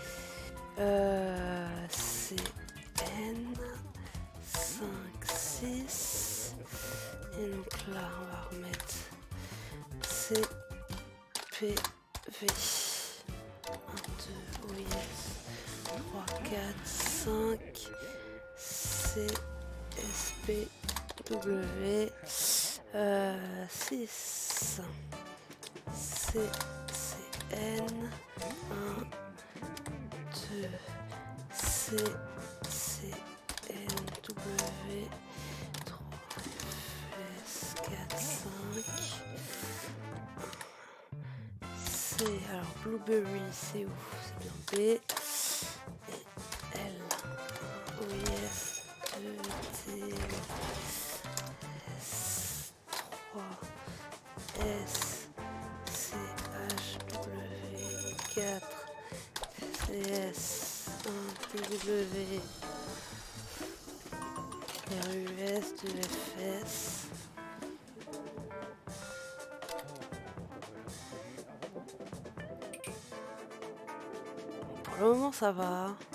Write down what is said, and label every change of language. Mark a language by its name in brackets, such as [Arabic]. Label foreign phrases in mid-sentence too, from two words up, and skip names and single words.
[French] C'est N. 5, 6. Et donc là on va remettre C, P, V. 1, 2, oui, 3, 4, 5. C, S, P, W. 6. C, C, N. 1, 2. C, C, N, W. 3, F, S, 4, 5. C, alors Blueberry, c'est où? C'est bien B. Et L, O, S, 2, T, S, 3, S, C, H, W, 4, C, S, 1, W, R, U, S, 2, F, S. Pour le moment, ça va.